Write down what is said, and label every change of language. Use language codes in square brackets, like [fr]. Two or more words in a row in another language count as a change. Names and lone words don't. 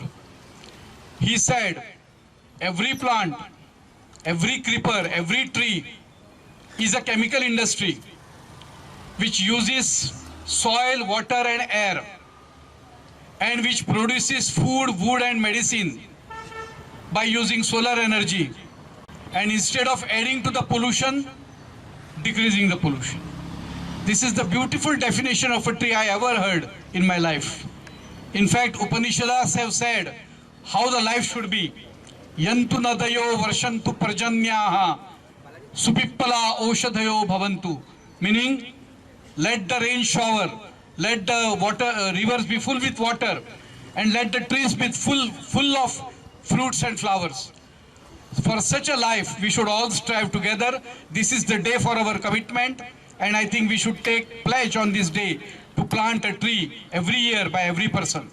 [en] He said, every plant, every creeper, every tree is a chemical industry which uses soil, water and air, and which produces food, wood and medicine by using solar energy. And instead of adding to the pollution, decreasing the pollution. This is the beautiful definition of a tree I ever heard in my life. In fact, Upanishads have said how the life should be. [sa] Yantu nadayo varshantu prajanyaha supippala oshadhayo bhavantu. [en] Meaning, let the rain shower, let the rivers be full with water, and let the trees be full of fruits and flowers. For such a life, we should all strive together. This is the day for our commitment, and I think we should take pledge on this day to plant a tree every year by every person.